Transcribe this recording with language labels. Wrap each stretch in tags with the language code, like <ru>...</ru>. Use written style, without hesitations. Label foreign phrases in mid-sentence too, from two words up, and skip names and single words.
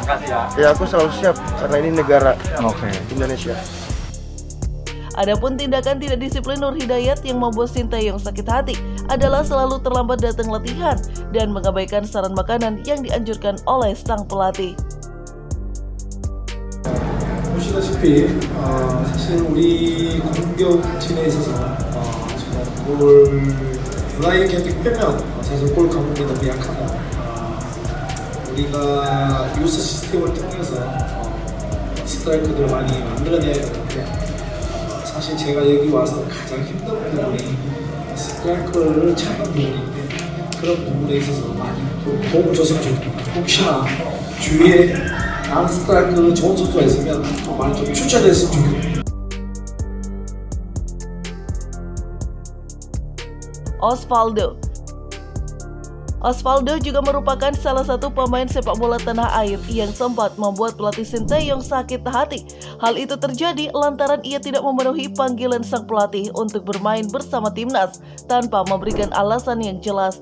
<id>Ya, aku selalu siap karena ini negara Indonesia. Adapun tindakan tidak disiplin Nur Hidayat yang membuat Sintayong sakit hati adalah selalu terlambat datang latihan dan mengabaikan saran makanan yang dianjurkan oleh sang pelatih.</id> <ko>보시다시피 사실 우리 공격진에 있어서 정말 골 블라인 경기 빼면 사실 골 감독이 너무 약하다. 우리가 유스 시스템을 통해서 스트라이크들을 많이 만들어내야 되는데 사실 제가 여기 와서 가장 힘든 부분이 스트라이커를 찾는 부분인데 그런 부분에 있어서 많이 도움을 줬으면 좋겠습니다. 혹시나 주위에 다른 스트라이커 좋은 선수가 있으면 많이 좀 추천했으면 좋겠습니다.</ko> <id>Osvaldo juga merupakan salah satu pemain sepak bola tanah air yang sempat membuat pelatih Sinteyong sakit hati. Hal itu terjadi lantaran ia tidak memenuhi panggilan sang pelatih untuk bermain bersama timnas tanpa memberikan alasan yang jelas.</id>